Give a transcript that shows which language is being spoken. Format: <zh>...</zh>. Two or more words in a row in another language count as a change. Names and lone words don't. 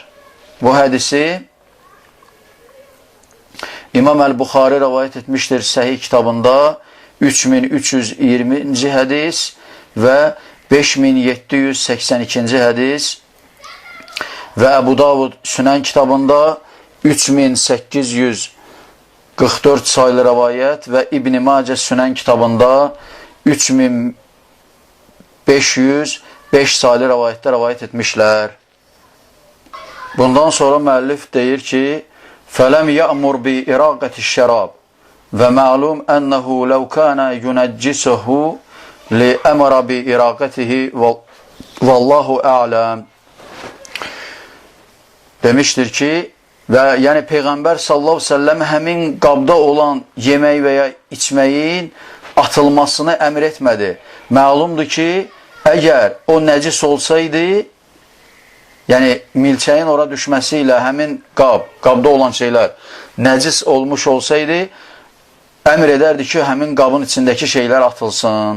<az>Bu hədisi İmam Əl-Buxari rəvayət etmişdir Səhih kitabında 3320-ci hədis və 5782-ci hədis və Əbu Davud Sünən kitabında 3844 saylı rəvayət və İbn-i Macə Sünən kitabında 3505 saylı rəvayətdə rəvayət etmişlər. Bundan sonra müəllif deyir ki,</az> <ar>فَلَمْ يَأْمُرْ بِإِرَاقَةِ الشَّرَابِ وَمَعْلُومْ أَنَّهُ لَوْ كَانَ يُنَجِّسُهُ لِأَمَرَ بِإِرَاقَتِهِ وَاللّٰهُ أَعْلَمْ</ar> <az>demişdir ki, və yəni Peyğəmbər</az> <ar>صلى الله عليه وسلم</ar> <az>həmin qabda olan yemək və ya içməyin atılmasını əmr etmədi. Məlumdur ki, əgər o nəcis olsaydı, yəni milçəyin ora düşməsi ilə həmin qabda olan şeylər nəcis olmuş olsaydı, əmr edərdi ki, həmin qabın içindəki şeylər atılsın.</az>